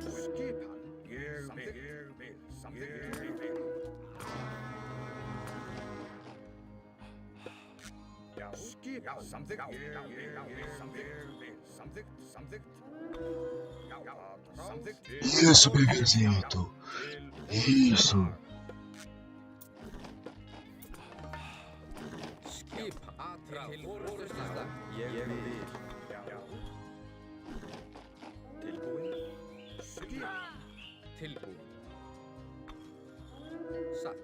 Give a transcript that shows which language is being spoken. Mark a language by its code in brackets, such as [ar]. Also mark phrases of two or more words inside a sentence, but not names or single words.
[is] Skipan. Ég vil. Samþykkt. Já. Skipan. Samþykkt. Samþykkt. Já. Samþykkt. [pt] Isso, bebezinho. Isso. [is] Skipan. Til orustuslag. Ég vil. Tilbúin. Skipan. Tilbúin. Satt.